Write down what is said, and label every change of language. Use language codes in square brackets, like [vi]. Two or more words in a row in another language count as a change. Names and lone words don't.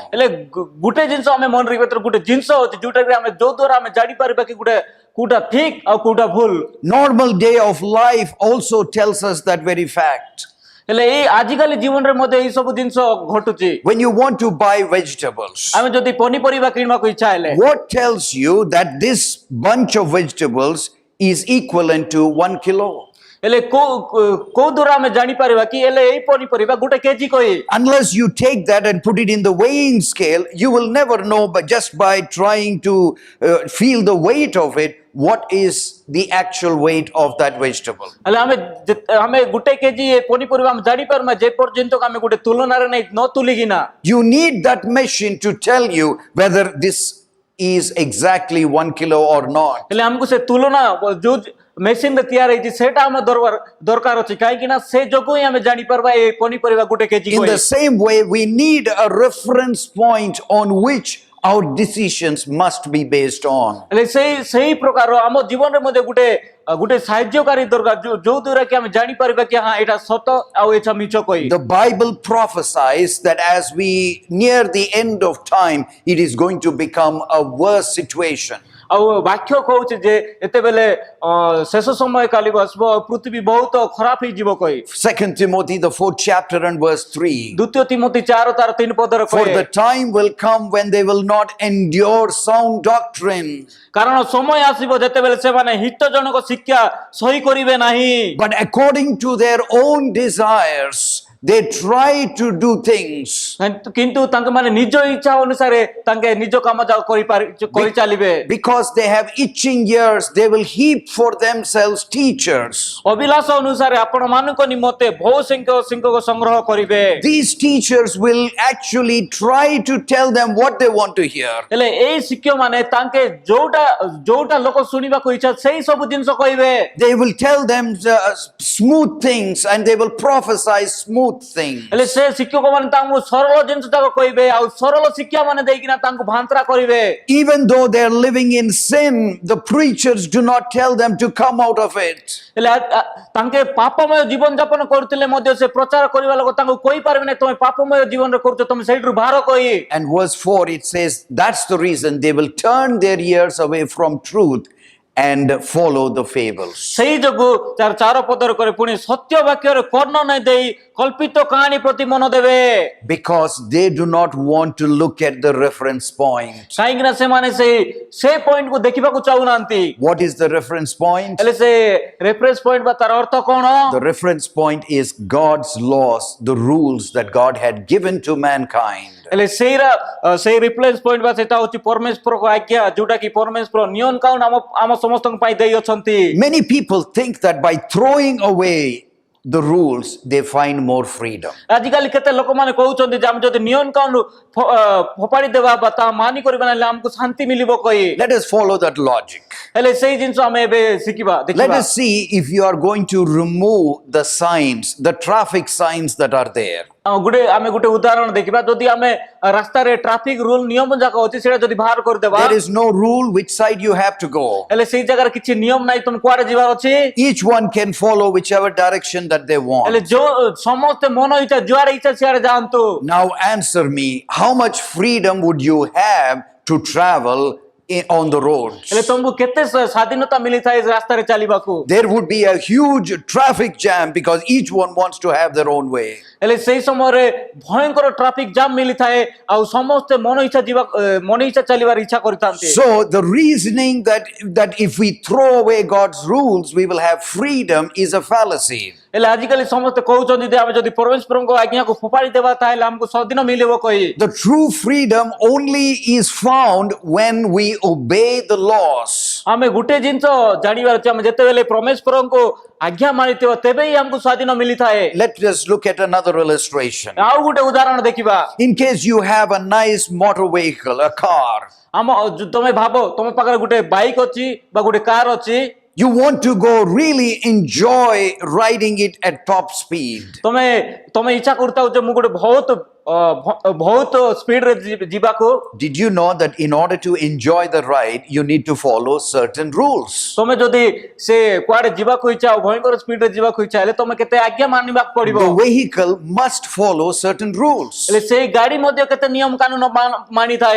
[or] ହେଲେ ଗୋଟେ ଜିନିଷ ଆମେ ମନେ ରଖିବା ଗୋଟେ ଜିନିଷ ଅଛି ଯୋଉଟାକି ଆମେ ଯୋଉ ଦ୍ୱାରା ଆମେ ଜାଣିପାରିବା କି କୋଉଟା ଠିକ ଆଉ କୋଉଟା ଭୁଲ। [en] Normal day of life also tells us that very fact. [or] ହେଲେ ଏଇ ଆଜିକାଲି ଜୀବନରେ ମଧ୍ୟ ଏଇ ସବୁ ଜିନିଷ ଘଟୁଛି। [en] When you want to buy vegetables, [or] ଆମେ ଯଦି ପନିପରିବା କିଣିବାକୁ ଇଚ୍ଛା ହେଲେ [en] what tells you that this bunch of vegetables is equivalent to 1 kilo? [or] ହେଲେ କୋଉ ଦ୍ୱାରା ଆମେ ଜାଣିପାରିବା କି ହେଲେ ଏଇ ପନିପରିବା ଗୋଟେ କେଜି କହି? [en] Unless you take that and put it in the weighing scale, you will never know, but just by trying to feel the weight of it, what is the actual weight of that vegetable. [or] ହେଲେ ଆମେ ଗୋଟେ କେଜି ପନିପରିବା ଆମେ ଜାଣିପାରୁନା ଯେ ପର୍ଯ୍ୟନ୍ତ ଆମେ ଗୋଟେ ତୁଳନାରେ ନ ତୁଲିକିନା। [en] You need that machine to tell you whether this is exactly 1 kilo or not. [or] ହେଲେ ଆମକୁ ସେ ତୁଳନା ଯୋଉ ମେସିନ ରେ ତିଆରି ହେଇଛି ସେଟା ଆମ ଦରକାର ଅଛି କାହିଁକି ନା ସେ ଯୋଗୁଁ ହିଁ ଆମେ ଜାଣିପାରିବା ଏ ପନିପରିବା ଗୋଟେ କେଜି। [en] In the same way, we need a reference point on which our decisions must be based on. [or] ହେଲେ ସେଇ ପ୍ରକାର ଆମ ଜୀବନରେ ମଧ୍ୟ ଗୋଟେ ସାହାଯ୍ୟକାରୀ ଦରକାର ଯୋଉ ଦ୍ୱାରା କି ଆମେ ଜାଣିପାରିବା କି ହଁ ଏଇଟା ସତ ଆଉ ଏଇଟା ମିଛ କହି। [en] The Bible prophesies that as we near the end of time, it is going to become a worse situation. [or] ଆଉ ବାକ୍ୟ କହୁଛି ଯେ ଏତେବେଳେ ଶେଷ ସମୟ କାଲି ବସିବ ଆଉ ପୃଥିବୀ ବହୁତ ଖରାପ ହେଇଯିବ କହି [en] 2 Timothy, the 4th chapter and verse 3. [or] ଦ୍ୱିତୀୟ ତିମୋଥୀ 4 ତାର 3 ପଦରେ [en] For [or] କହେ [en] the time will come when they will not endure sound doctrine, [or] କାରଣ ସମୟ ଆସିବ ଯେତେବେଳେ ସେମାନେ ହିତଜନକ ଶିକ୍ଷା ସହି କରିବେ ନାହିଁ [en] but according to their own desires, they try to do things. [or] କିନ୍ତୁ ତାଙ୍କ ମାନେ ନିଜ ଇଚ୍ଛା ଅନୁସାରେ ତାଙ୍କେ ନିଜ କାମ ଯାକ କରି ଚାଲିବେ [en] Because they have itching ears, they will heap for themselves teachers. [or] ଅଭିଳାଷ ଅନୁସାରେ ଆପଣ ମାନଙ୍କ ନିମନ୍ତେ ବହୁ ଶିକ୍ଷକ ସଂଗ୍ରହ କରିବେ [en] These teachers will actually try to tell them what they want to hear. [or] ହେଲେ ଏଇ ଶିକ୍ଷକ ମାନେ ତାଙ୍କେ ଯୋଉଟା ଲୋକ ଶୁଣିବାକୁ ଇଚ୍ଛା ସେଇ ସବୁ ଜିନିଷ କହିବେ [en] They will tell them smooth things and they will prophesy smooth things. [or] ହେଲେ ସେ ଶିକ୍ଷକ ମାନେ ତାଙ୍କୁ ସରଳ ଜିନିଷ ଯାକ କହିବେ ଆଉ ସରଳ ଶିକ୍ଷା ମାନେ ଦେଇକିନା ତାଙ୍କୁ ଭାନ୍ତ୍ରା କରିବେ [en] Even though they are living in sin, the preachers do not tell them to come out of it. [or] ହେଲେ ତାଙ୍କେ ପାପମୟ ଜୀବନ ଯାପନ କରୁଥିଲେ ମଧ୍ୟ ସେ ପ୍ରଚାର କରିବା ଲୋକ ତାଙ୍କୁ କହିପାରିବେ ନାହିଁ ତମେ ପାପମୟ ଜୀବନରେ କରୁଛ ତମେ ସେଇଠୁ ବାହାର କହି [en] And verse 4 it says that's the reason they will turn their ears away from truth and follow the fables. [or] ସେଇ ଯୋଗୁ ତାର 4 ପଦରେ କରେ ପୁଣି ସତ୍ୟ ବାକ୍ୟରେ କର୍ଣ୍ଣ ନାହିଁ ଦେଇ କଳ୍ପିତ କାହାଣୀ ପ୍ରତି ମନ ଦେବେ [en] Because they do not want to look at the reference point. [or] କାହିଁକି ନା ସେମାନେ ସେ ପଏଣ୍ଟ କୁ ଦେଖିବାକୁ ଚାହୁଁନାହାନ୍ତି [en] What is the reference point? [or] ହେଲେ ସେ [en] reference point [or] ବା ତାର ଅର୍ଥ କଣ [en] The reference point is God's laws, the rules that God had given to mankind. [or] ହେଲେ ସେଇ [en] reference point [or] ବା ସେଟା ହଉଛି ପରମେଶ୍ୱରଙ୍କ ଆଜ୍ଞା ଯୋଉଟା କି ପରମେଶ୍ୱର ନିୟମ କାନୁନ ଆମ ସମସ୍ତଙ୍କ ପାଇଁ ଦେଇ ଅଛନ୍ତି [en] Many people think that by throwing away the rules, they find more freedom. [or] ଆଜିକାଲି କେତେ ଲୋକମାନେ କହୁଛନ୍ତି ଯେ ଆମେ ଯଦି ନିୟମ କାନୁନ ଫୋପାଡ଼ି ଦେବା ବା ତା ମାନି କରିବା ହେଲେ ଆମକୁ ଶାନ୍ତି ମିଳିବ କହି [en] Let us follow that logic. [or] ହେଲେ ସେଇ ଜିନିଷ ଆମେ ଏବେ ଶିଖିବା [en] Let [or] ଦେଖିବା [en] us see if you are going to remove the signs, the traffic signs that are there. [or] ଆମେ ଗୋଟେ ଉଦାହରଣ ଦେଖିବା ଯଦି ଆମେ ରାସ୍ତାରେ [en] traffic rule [or] ନିୟମ ଯାକ ଅଛି ସେଟା ଯଦି ବାହାର କରିଦେବା [en] There is no rule which side you have to go. [or] ହେଲେ ସେଇ ଜାଗାରେ କିଛି ନିୟମ ନାହିଁ ତମେ କୁଆଡେ ଯିବାର ଅଛି [en] Each one can follow whichever direction that they [or] ହେଲେ [en] want. [or] ଯୋଉ ସମସ୍ତେ ମନ ଇଚ୍ଛା ଯୁଆଡେ ଇଚ୍ଛା ସିଆଡେ ଯାଆନ୍ତୁ [en] Now answer me, how much freedom would you have to travel on the roads? [or] ହେଲେ ତମକୁ କେତେ ସ୍ୱାଧୀନତା ମିଳିଥାଏ ରାସ୍ତାରେ ଚାଲିବାକୁ [en] There would be a huge traffic jam because each one wants to have their own way. [or] ହେଲେ ସେଇ ସମୟରେ ଭୟଙ୍କର [en] traffic jam [or] ମିଳିଥାଏ ଆଉ ସମସ୍ତେ ମନ ଇଚ୍ଛା ଚାଲିବାର ଇଚ୍ଛା କରିଥାନ୍ତି [en] So the reasoning that if we throw away God's rules, we will have freedom is a fallacy. [or] ହେଲେ ଆଜିକାଲି ସମସ୍ତେ କହୁଛନ୍ତି ଯେ ଆମେ ଯଦି ପରମେଶ୍ୱରଙ୍କ ଆଜ୍ଞାକୁ ଫୋପାଡ଼ି ଦେବା ତାହେଲେ ଆମକୁ ସ୍ୱାଧୀନ ମିଳିବ କହି [en] The true freedom only is found when we obey the laws. [or] ଆମେ ଗୋଟେ ଜିନିଷ ଜାଣିବାର ଅଛି ଆମେ ଯେତେବେଳେ ପରମେଶ୍ୱରଙ୍କୁ ଆଜ୍ଞା ମାନିଥିବା ତେବେ ହିଁ ଆମକୁ ସ୍ୱାଧୀନ ମିଳିଥାଏ [en] Let us look at another illustration. [or] ଆଉ ଗୋଟେ ଉଦାହରଣ ଦେଖିବା [en] In case you have a nice motor vehicle, a car, [or] ତମେ ଭାବ ତମ ପାଖରେ ଗୋଟେ ବାଇକ୍ ଅଛି ବା ଗୋଟେ କାର ଅଛି [en] you want to go really enjoy riding it at top speed. [or] ତମେ ଇଚ୍ଛା କରୁଥାଉ ଯେ ମୁଁ ଗୋଟେ ବହୁତ ସ୍ପିଡରେ ଯିବାକୁ [en] Did you know that in order to enjoy the ride, you need to follow certain rules? [or] ତମେ ଯଦି ସେ କୁଆଡେ ଯିବାକୁ ଇଚ୍ଛା ଆଉ ଭୟଙ୍କର ସ୍ପିଡରେ ଯିବାକୁ ଇଚ୍ଛା ହେଲେ ତମେ କେତେ ଆଜ୍ଞା ମାନିବାକୁ ପଡିବ [en] The vehicle must follow certain rules. [or] ହେଲେ ସେଇ ଗାଡି ମଧ୍ୟ କେତେ ନିୟମ କାନୁନ ମାନିଥାଏ